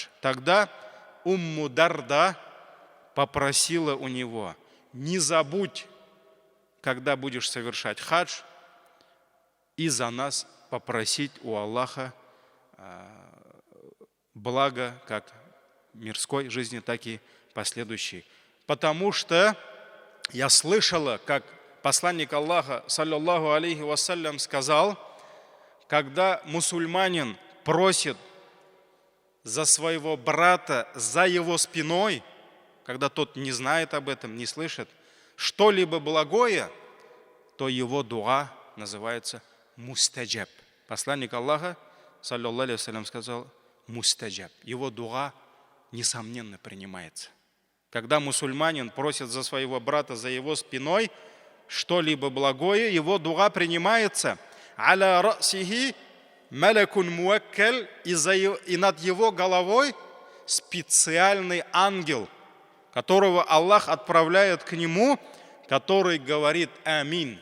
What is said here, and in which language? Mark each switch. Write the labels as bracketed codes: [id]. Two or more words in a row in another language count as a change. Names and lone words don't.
[ru] Тогда Умму Дарда попросила у него: не забудь, когда будешь совершать хадж, и за нас попросить у Аллаха благо как мирской жизни, так и последующей. Потому что я слышала, как посланник Аллаха, [ar] صلى الله عليه وسلم, [ru] сказал: когда мусульманин просит за своего брата, за его спиной, когда тот не знает об этом, не слышит, что-либо благое, то его дуа называется мустаджаб. Посланник Аллаха, [ar] صلى الله عليه وسلم, [ru] сказал: мустаджаб. Его дуа, несомненно, принимается. Когда мусульманин просит за своего брата, за его спиной, что-либо благое, его дуа принимается. [ar] على رأسه ملك موكل, [ru] и над его головой специальный ангел, которого Аллах отправляет к нему, который говорит амин.